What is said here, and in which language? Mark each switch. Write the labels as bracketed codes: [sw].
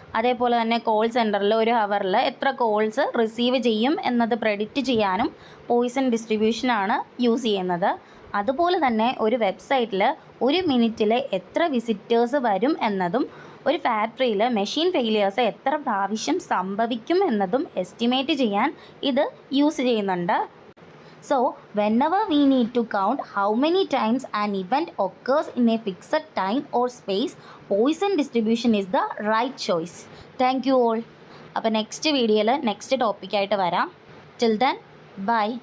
[ml] അതേപോലെ തന്നെ കോൾ സെൻറ്ററിൽ ഒരു അവറിൽ എത്ര കോൾസ് റിസീവ് ചെയ്യും എന്നത് പ്രെഡിക്റ്റ് ചെയ്യാനും പോയിസൺ ഡിസ്ട്രിബ്യൂഷനാണ് യൂസ് ചെയ്യുന്നത്. അതുപോലെ തന്നെ ഒരു വെബ്സൈറ്റിൽ ഒരു മിനിറ്റിൽ എത്ര വിസിറ്റേഴ്സ് വരും എന്നതും ഒരു ഫാക്ടറിയിൽ മെഷീൻ ഫെയിലിയേഴ്സ് എത്ര പ്രാവശ്യം സംഭവിക്കും എന്നതും എസ്റ്റിമേറ്റ് ചെയ്യാൻ ഇത് യൂസ് ചെയ്യുന്നുണ്ട്. [en] So, whenever we need to count how many times an event occurs in a fixed time or space, Poisson distribution is the right choice. Thank you all. [ml] അപ്പോൾ next വീഡിയോയിൽ next ടോപ്പിക്കായിട്ട് വരാം. [en] Till then, bye.